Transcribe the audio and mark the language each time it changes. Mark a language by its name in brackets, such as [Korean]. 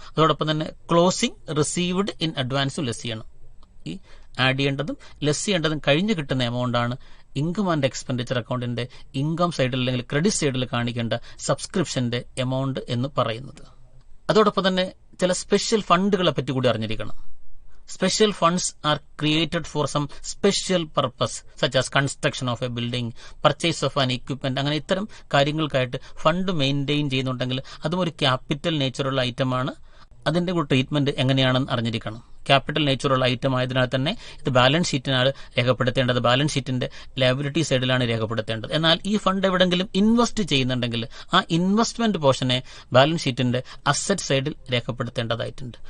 [Malayalam] അതോടൊപ്പം തന്നെ closing received in അഡ്വാൻസും less ചെയ്യണം. ഈ ആഡ് ചെയ്യേണ്ടതും ലെസ് ചെയ്യേണ്ടതും കഴിഞ്ഞ് കിട്ടുന്ന എമൗണ്ടാണ് ഇൻകം ആൻഡ് എക്സ്പെൻഡിച്ചർ അക്കൗണ്ടിന്റെ ഇൻകം സൈഡിൽ അല്ലെങ്കിൽ ക്രെഡിറ്റ് സൈഡിൽ കാണിക്കേണ്ട സബ്സ്ക്രിപ്ഷന്റെ എമൗണ്ട് എന്ന് പറയുന്നത്. അതോടൊപ്പം തന്നെ ചില സ്പെഷ്യൽ ഫണ്ടുകളെ പറ്റി കൂടി അറിഞ്ഞിരിക്കണം. [English] Special funds are created for some special purpose such as construction of a building, purchase of an equipment. [Malayalam] അങ്ങനെ ഇത്തരം കാര്യങ്ങൾക്കായിട്ട് ഫണ്ട് മെയിൻറ്റെയിൻ ചെയ്യുന്നുണ്ടെങ്കിൽ അതും ഒരു ക്യാപിറ്റൽ നേച്ചറുള്ള ഐറ്റമാണ്. അതിന്റെ ഒരു ട്രീറ്റ്മെന്റ് എങ്ങനെയാണെന്ന് അറിഞ്ഞിരിക്കണം. ക്യാപിറ്റൽ നേച്ചറുള്ള ഐറ്റം ആയതിനാൽ തന്നെ ഇത് ബാലൻസ് ഷീറ്റിനാണ് രേഖപ്പെടുത്തേണ്ടത്. ബാലൻസ് ഷീറ്റിന്റെ ലയബിലിറ്റി സൈഡിലാണ് രേഖപ്പെടുത്തേണ്ടത്. എന്നാൽ ഈ ഫണ്ട് എവിടെങ്കിലും ഇൻവെസ്റ്റ് ചെയ്യുന്നുണ്ടെങ്കിൽ ആ ഇൻവെസ്റ്റ്മെന്റ് പോർഷനെ ബാലൻസ് ഷീറ്റിന്റെ അസറ്റ് സൈഡിൽ രേഖപ്പെടുത്തേണ്ടതായിട്ടുണ്ട്.